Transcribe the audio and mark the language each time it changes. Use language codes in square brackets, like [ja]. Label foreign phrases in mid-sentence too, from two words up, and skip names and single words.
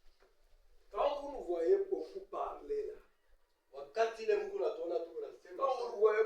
[fr] Quand vous nous voyez beaucoup parler là, [sw] Wakati ile Mungu natuona tu unasema [fr] quand vous